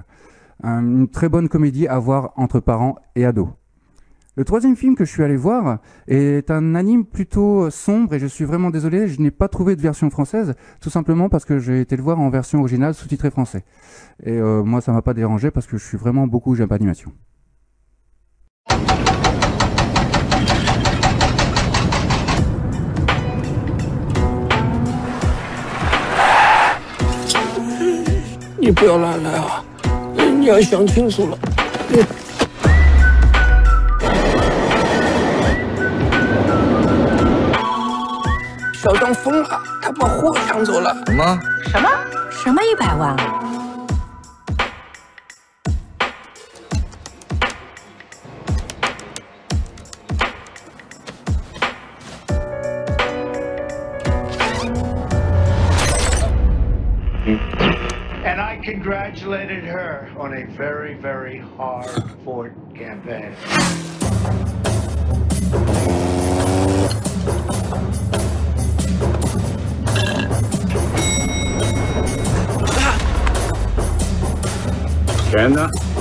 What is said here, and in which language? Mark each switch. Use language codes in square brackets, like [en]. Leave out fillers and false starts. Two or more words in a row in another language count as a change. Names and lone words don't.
[fr] Une très bonne comédie à voir entre parents et ados. Le troisième film que je suis allé voir est un anime plutôt sombre et je suis vraiment désolé, je n'ai pas trouvé de version française, tout simplement parce que j'ai été le voir en version originale sous-titrée français. Et moi ça m'a pas dérangé parce que je suis vraiment beaucoup Japanimation. [zh] 你不要乱来啊！你要想清楚了。小张疯了，他把货抢走了。什么？什么100万？ [en] And I congratulated her on a very, very hard-fought campaign. [zh] 钱呢？